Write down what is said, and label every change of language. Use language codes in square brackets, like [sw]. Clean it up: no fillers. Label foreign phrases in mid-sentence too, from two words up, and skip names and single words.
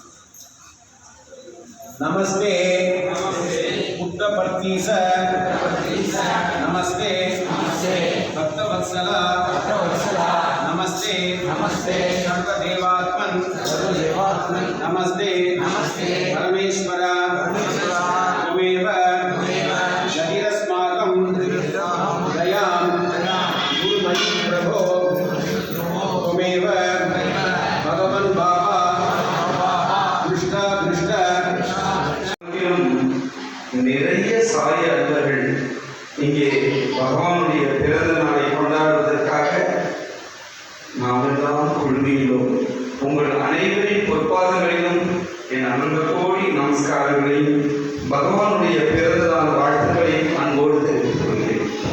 [sa] नमस्ते पुट्टपर्तीश नमस्ते भक्तवत्सल नमस्ते सर्वदेवात्मन् नमस्ते परमेश्वर त्वमेव शरीरस्माकं दयां गुरुमयि प्रभो त्वमेव भगवन् बाबा दृष्ट [ta] நிறைய சாய அன்பர்கள் இங்கே பகவானுடைய பிறந்த நாளை கொண்டாடுவதற்காக நாம் எல்லாம் குழுமியுள்ளோம். உங்கள் அனைவரின் பொற்பாதங்களிலும் என் அன்பு கோடி நமஸ்காரங்களையும் பகவானுடைய பிறந்த நாள் வாழ்த்துக்களையும் அன்போடு தெரிவித்துக் கொள்கிறேன்.